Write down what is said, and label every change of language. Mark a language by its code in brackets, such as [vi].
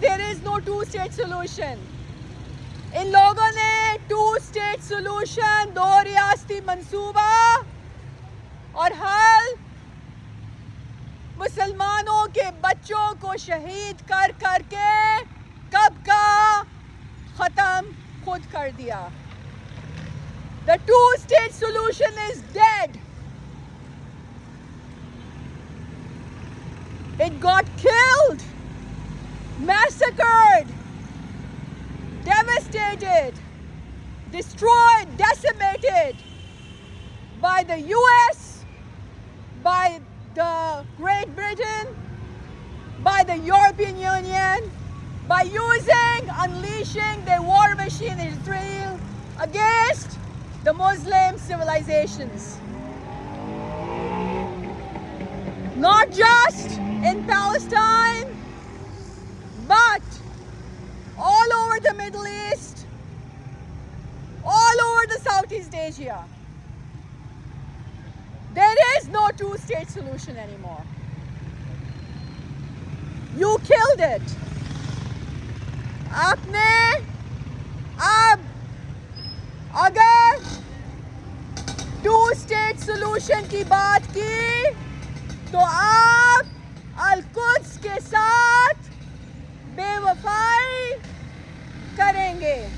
[en] There is no 2 state solution. [hi] इन लोगों ने 2 state solution, 2 रियासती मंसूबा और हल मुसलमानों के बच्चों को शहीद कर करके कब का खत्म खुद कर दिया. [en] The two-state solution is dead. It got killed, massacred, devastated, destroyed, decimated by the US, by the Great Britain, by the European Union, by unleashing their war machine in Israel against the Muslim civilizations. Not just in Palestine, but all over the Middle East, all over the Southeast Asia. There is no two-state solution anymore. You killed it. [hi] आपने अब अगर two-state solution की बात की तो आप Al-Quds के साथ बेवफाई करेंगे.